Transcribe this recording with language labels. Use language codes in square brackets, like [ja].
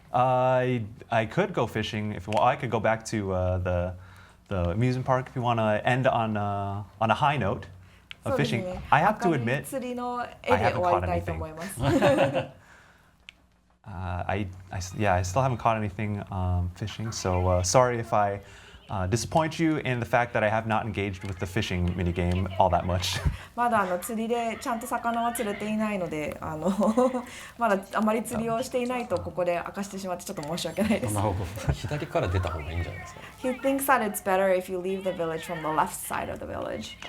[en] I could go fishing if you want. I could go back to the amusement park if you want to end on a high note of fishing. I have to admit, I haven't caught anything. I still haven't caught anything fishing, so sorry if I disappoint you in the fact that I have not engaged with the fishing minigame all that much. [ja] まだ釣りでちゃんと魚は釣れていないので、まだあまり釣りをしていないとここで明かしてしまってちょっと申し訳ないです。なるほど。左から出た方がいいんじゃないですか。 [en] He thinks that it's better if you leave the village from the left side of the village.